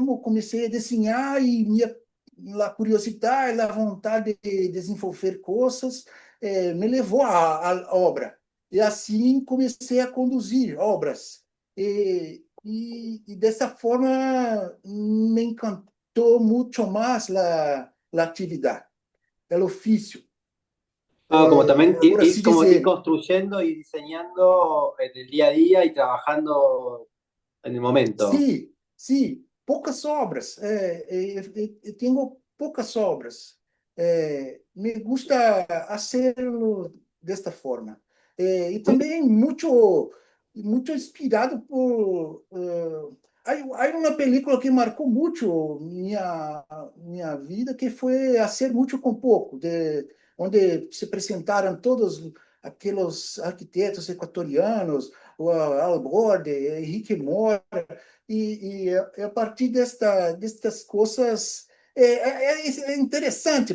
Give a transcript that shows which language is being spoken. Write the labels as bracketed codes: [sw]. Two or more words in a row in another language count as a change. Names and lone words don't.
[pt] Como comecei a desenhar e a curiosidade, a vontade de desenvolver coisas, me levou à obra. E assim comecei a conduzir obras. Dessa forma me encantou muito mais a atividade, o ofício, [es] Ah, como también [pt] por assim [es] como ir [pt] dizer. [es] construyendo y diseñando en el día a día y trabajando en el momento. [pt] Sim, sim, poucas obras. Eu tenho poucas obras. [es] Me gusta hacerlo [pt] desta forma. E também muito inspirado por. Há uma película que marcou muito minha vida, que foi Hacer Muito com Pouco, onde se apresentaram todos aqueles arquitetos equatorianos, o Al Borde, Henrique Moore, a partir destas coisas é interessante.